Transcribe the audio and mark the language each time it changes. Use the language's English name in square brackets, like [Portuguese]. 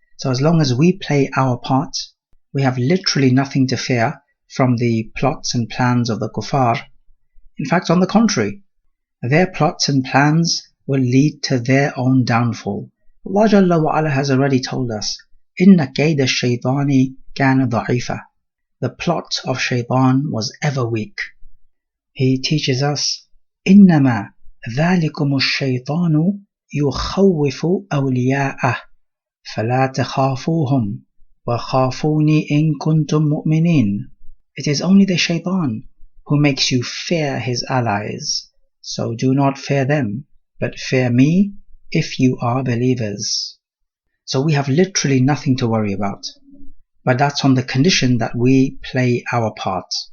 [English] So as long as we play our part, we have literally nothing to fear from the plots and plans of the kuffar. In fact, on the contrary, their plots and plans will lead to their own downfall. Allah Jalla wa Ala has already told us, [Arabic] Inna kayda shaytani kana da'ifa. [English] The plot of shaytan was ever weak. He teaches us, [Arabic] إنما ذلكم الشيطان يخوف أولياءه فلا تخافوهم وخافوني إن كنتم مؤمنين. [English] It is only the shaitan who makes you fear his allies, so do not fear them, but fear me if you are believers. So we have literally nothing to worry about, but that's on the condition that we play our part.